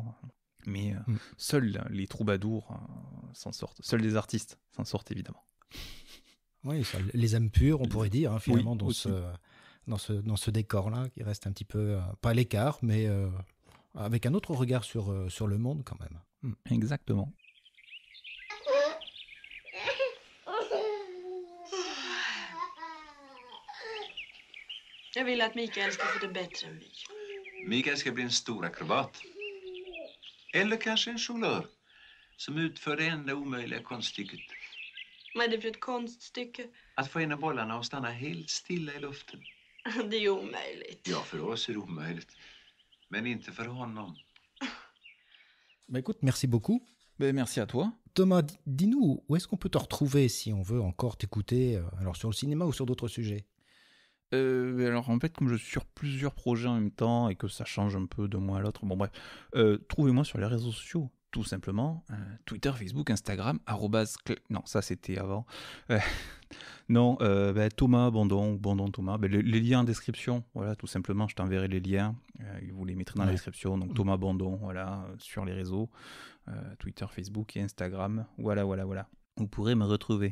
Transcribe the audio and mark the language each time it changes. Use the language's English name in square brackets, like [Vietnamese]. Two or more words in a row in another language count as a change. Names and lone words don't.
[French] Mais seuls les troubadours s'en sortent. Seuls les artistes s'en sortent, évidemment. Oui, les âmes pures, on pourrait dire, hein, finalement, oui, dans ce décor-là, qui reste un petit peu, pas à l'écart, mais avec un autre regard sur le monde, quand même. Exactement. [Swedish] Jag vill att Mikael ska få det bättre än vi. Mikael ska bli en stor akrobat. Eller kanske en jonglör som utför det enda omöjliga konststycket. Vad är det för ett konststycke? Att få en av bollarna att stanna helt stilla i luften. Det är omöjligt. Ja, för oss är det omöjligt. Men inte för honom. [French] Écoute, merci beaucoup. Merci à toi. Thomas, dis-nous, où est-ce qu'on peut te retrouver si on veut encore t'écouter, alors sur le cinéma ou sur d'autres sujets? Alors en fait, comme je suis sur plusieurs projets en même temps et que ça change un peu d'un mois à l'autre, bon bref, trouvez-moi sur les réseaux sociaux, tout simplement, Twitter, Facebook, Instagram, non, ça c'était avant, non, Thomas Bandon Thomas, les liens en description, voilà, tout simplement, je t'enverrai les liens, vous les mettrez dans la description, donc Thomas Bandon, voilà, sur les réseaux, Twitter, Facebook et Instagram, voilà, vous pourrez me retrouver.